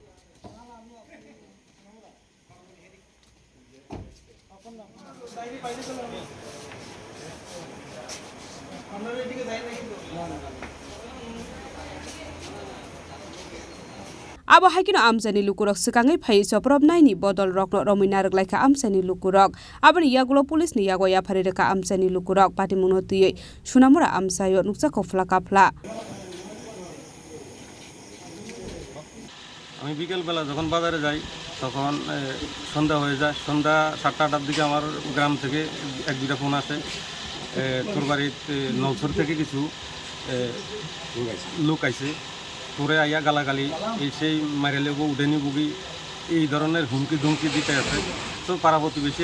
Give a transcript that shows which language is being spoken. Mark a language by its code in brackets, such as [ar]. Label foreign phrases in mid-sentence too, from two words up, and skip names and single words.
[trp] Abo haikino amsani lukurok sekangai phai soprop naini bodol rokno romina roglaika amsani lukurok aboni yagulo police ni yago yafari reka amsani lukurok pati munoti sunamura amsayo nuksa kofla kapla [bn] আমি বিকেল বেলা যখন বাজারে যাই তখন সন্ধ্যা হয়ে যায় সন্ধ্যা 7:30টার দিকে আমার গ্রাম থেকে এক দুইটা ফোন আসে তোর বাড়িতে নলছর থেকে কিছু লোক আইছে তোরে আইয়া গালাগালি এই সেই মাইরেলে উডেনি বুগি এই ধরনের হুমকি ধুমকি দিতে আছে তো পাড়া প্রতিবেশী